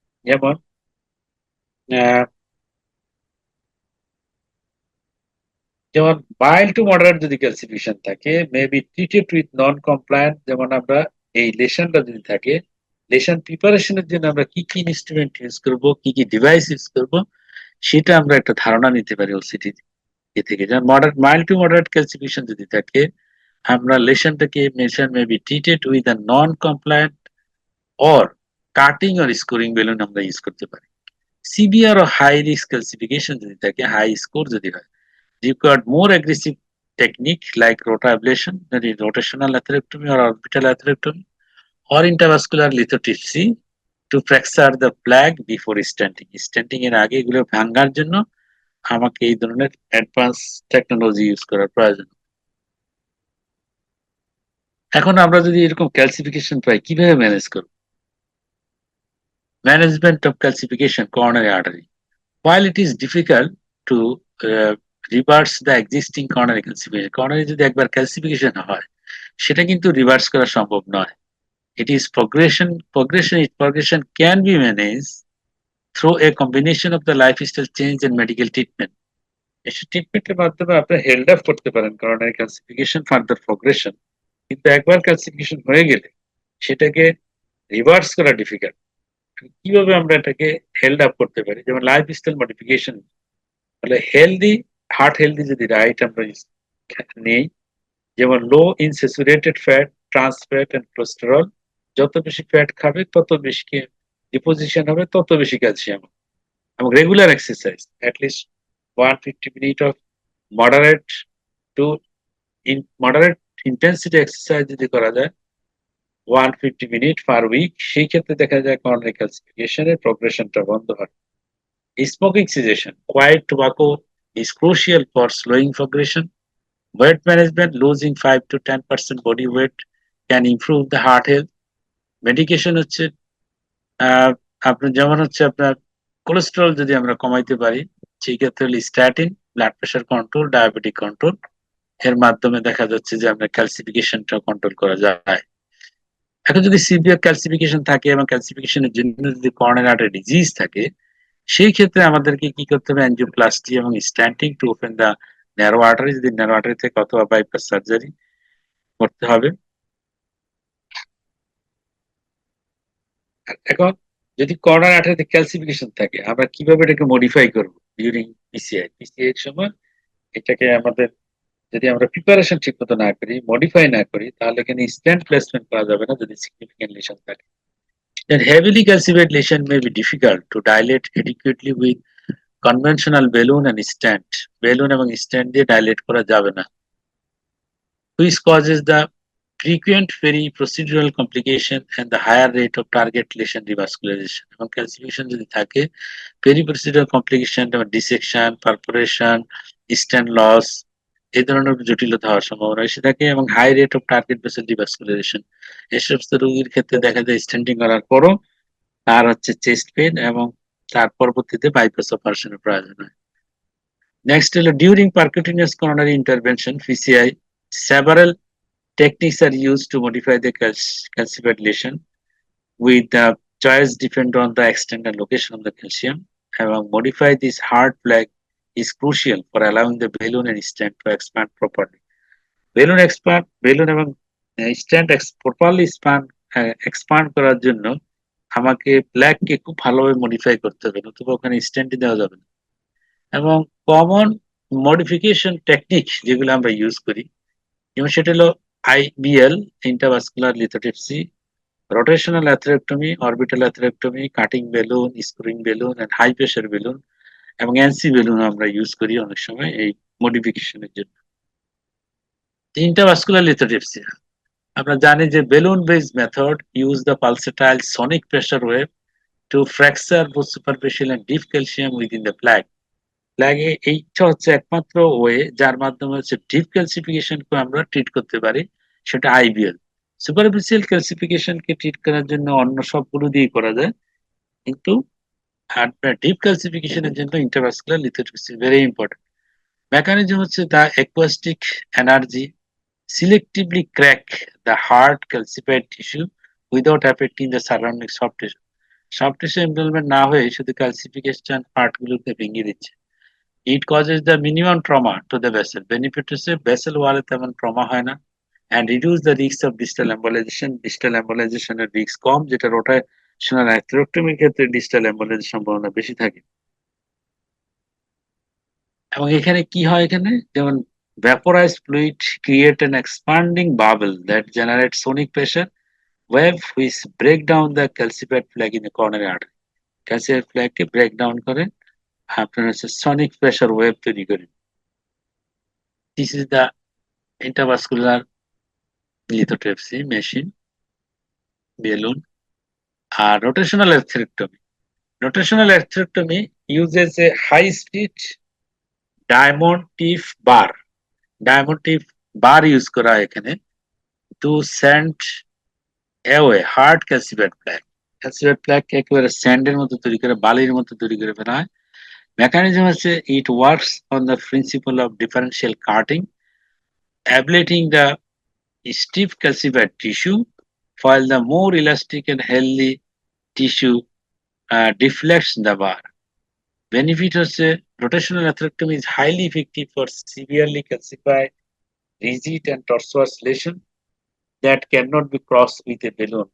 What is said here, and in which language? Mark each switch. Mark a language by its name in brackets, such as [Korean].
[Bangla] যেমন যেমন mild to moderate যদি ক্যালসিফিকেশন থাকে, maybe treated with non compliant, যেমন আমরা এই লেশনটা যদি থাকে, লেশন প্রিপারেশনের জন্য আমরা কি কি ইনস্ট্রুমেন্ট ইউজ করব, কি কি ডিভাইস ইউজ করব, সেটা আমরা একটা ধারণা নিতে পারি ওসিটি থেকে। যেমন মাইল্ড টু মডারেট ক্যালসিফিকেশন যদি থাকে, আমরা লেশনটাকে mason maybe treated with a non compliant or cutting or scoring balloon আমরা ইউজ করতে পারি। সিভিয়ার ও হাই রিস্ক ক্যালসিফিকেশন যদি থাকে, হাই স্কোর যদি হয়, [English] required more aggressive technique like rotablation, that is rotational atherectomy or orbital atherectomy, or intravascular lithotripsy to fracture the plaque before stenting. [Bangla] Stenting এর আগে এগুলো ভাঙার জন্য আমাকে এই ধরনের অ্যাডভান্স টেকনোলজি ইউজ করার প্রয়োজন। এখন আমরা যদি এরকম ক্যালসিফিকেশন পাই কিভাবে ম্যানেজ করব? Management of calcification coronary artery. [English] While it is difficult to reverse the existing coronary calcification, coronary [Bangla] যদি একবার ক্যালসিফিকেশন হয় সেটা কিন্তু রিভার্স করা সম্ভব নয়। [English] It is progression can be managed through a combination of the lifestyle change and medical treatment. [Bangla] এসব ট্রিটমেন্টের মাধ্যমে আপনি হেল্ড আপ করতে পারেন coronary calcification ফার্দার প্রোগ্রেশন, কিন্তু একবার ক্যালসিফিকেশন হয়ে গেলে সেটাকে রিভার্স করা ডিফিকাল্ট। কিভাবে আমরা এটাকে হেল্ড আপ করতে পারি? যেমন লাইফস্টাইল মডিফিকেশন, তাহলে হেলদি হার্ট হেলদি যদি ডায়েট আমরা নেই, যেমন লো in saturated fat, trans fat and cholesterol, যত বেশি ফ্যাট খাবে তত বেশি ডিপোজিশন হবে, তত বেশি ক্যালসিয়াম। এবং regular exercise, at least 150 minute of moderate to moderate intensity exercise যদি করা যায় 150 মিনিট পার উইক, সেই ক্ষেত্রে দেখা যায় কর্নিয়াল ক্যালসিফিকেশনের প্রোগ্রেশনটা বন্ধ হয়। [English] Smoking cessation, quiet tobacco is crucial for slowing progression. Weight management, losing 5 to 10% body weight can improve the heart health. [Bangla] Medication হচ্ছে আপনার যেমন হচ্ছে আপনার কোলেস্টেরল যদি আমরা কমাইতে পারি, সেই ক্ষেত্রে হলো statin, blood pressure control, diabetic control, এর মাধ্যমে দেখা যাচ্ছে যে আমরা ক্যালসিফিকেশনটা কন্ট্রোল করা যায়। এখন যদি সিভিয়ার ক্যালসিফিকেশন থাকে এবং ক্যালসিফিকেশনের জন্য যদি কর্নিয়াল আর্টারি ডিজিজ থাকে, সেই ক্ষেত্রে আমাদেরকে কি করতে হবে? অ্যানজিওপ্লাস্টি এবং stenting to open the narrow artery, যদি ন্যারো আর্টারি থেকে অথবা বাইপাস সার্জারি করতে হবে। এখন যদি কর্নার আর্টারিতে ক্যালসিফিকেশন থাকে, আমরা কিভাবে এটাকে মডিফাই করব ডিউরিং পিসিআই? পিসিআই এর সময় এটাকে আমাদের যদি আমরা প্রিপারেশন ঠিকমতো না করি, মডিফাই না করি, তাহলে এখানে স্ট্যান্ট প্লেসমেন্ট করা যাবে না যদি সিগনিফিকেন্ট লিশন থাকে। [English] Then heavily calcified lesion may be difficult to dilate adequately with conventional balloon and stent. Balloon [Bangla] এবং stent দিয়ে dilate করা যাবে না, [English] which causes the frequent peri-procedural complication and the higher rate of target lesion revascularization. [Bangla] এবং calcification যদি থাকে, peri-procedural complication যেমন dissection, perforation, stent loss, এই ধরনের জটিলতা হওয়ার সম্ভাবনা বেশি থাকে এবং high rate of target vessel রিভাস্কুলারাইজেশন। এই সমস্ত রোগীর ক্ষেত্রে দেখা যায় স্টেন্টিং করার পরও তার হচ্ছে চেস্ট পেন এবং তার পরবর্তীতে বাইপাস অপারেশনের প্রয়োজন হয়। [English] Next হলো during percutaneous coronary intervention PCI, several techniques are used to modify the calcified lesion with the choice depend on the extent and location of the calcium. এবং modify this hard plaque is crucial for allowing the balloon and stent to expand properly. [Bangla] Balloon এবং stent properly expand করার জন্য আমাকে প্ল্যাককে খুব ভালোভাবে modify করতে হবে, নতুবা ওখানে স্টেন্ট দেওয়া যাবে না। এবং কমন মডিফিকেশন টেকনিক যেগুলো আমরা ইউজ করি, যেমন সেটা হলো IBL, intravascular lithotripsy, rotational atherectomy, orbital atherectomy, cutting balloon, স্ক্রুইং balloon and high pressure balloon এবং এনসি বেলুন আমরা ইউজ করি অনেক সময় এই মডিফিকেশনের জন্য। [English] intravascular lithotripsy [Bangla] আমরা জানি যে [English] Balloon based method use the pulsatile sonic pressure wave to fracture both superficial and deep calcium within the plaque. [Bangla] প্লাগে এইটা হচ্ছে একমাত্র ওয়ে যার মাধ্যমে হচ্ছে ডিপ ক্যালসিফিকেশনকে আমরা ট্রিট করতে পারি, সেটা আইবিএল। সুপারফিশিয়াল ক্যালসিফিকেশনকে ট্রিট করার জন্য অন্য সবগুলো দিয়ে করা যায়, কিন্তু ডিপ ক্যালসিফিকেশনের জন্য ইন্টারভাস্কুলার লিথোট্রিপসি ভেরি ইম্পর্টেন্ট। [English] Mechanism হচ্ছে the acoustic energy selectively crack the hard calcified tissue without affecting the surrounding soft tissue. [Bangla] Soft tissue এমবেলমেন্ট না হয়ে শুধু ক্যালসিফিকেশন পার্টগুলোকে ভেঙে দিচ্ছে। [English] It causes the minimum trauma to the vessel. [Bangla] Benefit হচ্ছে vessel ওয়ালে তেমন trauma হয় না, [English] And reduce the risk of distal embolization. [Bangla] Distal এম্বোলাইজেশনের risk কম, যেটা রোটেশনাল অ্যাথেরেক্টমির ক্ষেত্রে ডিস্টাল এম্বোলাইজেশন সম্ভাবনা বেশি থাকে। এবং এখানে কি হয়, এখানে যেমন [English] vaporized fluid create an expanding bubble that generates sonic pressure wave which break down the calcified plaque in the coronary artery. [Bangla] Calcified plaque K break down করে আপনার হচ্ছে sonic pressure wave তৈরি করে। [English] This is the intravascular lithotripsy machine balloon. আর rotational atherectomy. Rotational atherectomy uses a high speed diamond tip bar. Diamond tip bar use [Bangla] করা হয় এখানে [English] to send away hard calcified plaque. [Bangla] Calcified plaque একেবারে স্যান্ডের মতো তৈরি করে, বালির মতো তৈরি করে ফেলা হয়। [English] Mechanism হচ্ছে it works on the principle of differential cutting, ablating the stiff calcified tissue while the more elastic and healthy tissue deflects the bar. Benefit হচ্ছে rotational atherectomy is highly effective for severely calcified, rigid and tortuous lesion that cannot be crossed with a balloon.